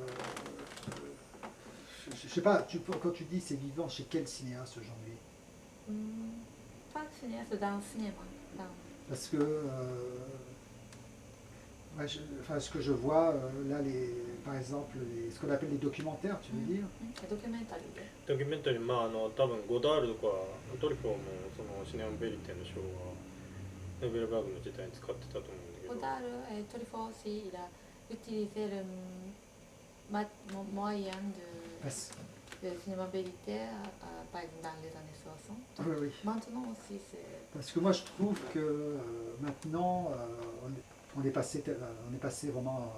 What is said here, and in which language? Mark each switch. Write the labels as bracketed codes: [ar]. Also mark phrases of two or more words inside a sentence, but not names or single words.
[fr] je sais pas, quand tu dis c'est vivant, chez quel cinéaste aujourd'hui? Pas cinéaste dans le cinéma. Parce que... ouais, ce que je vois, là, par exemple, ce qu'on appelle les documentaires, tu veux dire? [ja] ドキュメンタリーで。ドキュメンタリー、まあ多分ゴダールとかトリフォーもその [fr] cinéma vérité [ja] の賞は [fr] Nouvelle Vague [ja] の時代に使ってたと思うんだけど。 [fr] Godard et Truffaut aussi, il a utilisé le moyen de cinéma vérité, par exemple dans les années 60. Oui, oui. Maintenant aussi, c'est... Parce que moi, je trouve que maintenant, on est passé vraiment...